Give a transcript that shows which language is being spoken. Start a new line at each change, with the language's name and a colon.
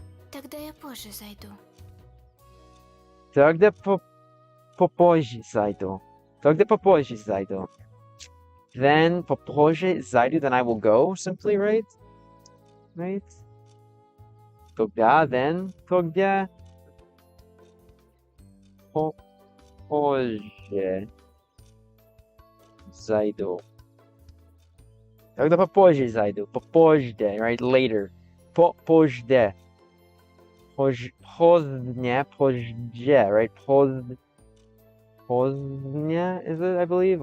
Russian: Тогда я позже зайду. Тогда попозже зайду. Тогда попозже зайду.
English: Then
Russian: попозже зайду,
English: then I will go, simply, right? Right?
Russian: Тогда,
English: then,
Russian: тогда попозже зайду. Тогда попозже зайду. Попозже,
English: right? Later.
Russian: Попозже. Поздня, позже,
English: right?
Russian: Поздня,
English: is it, I believe?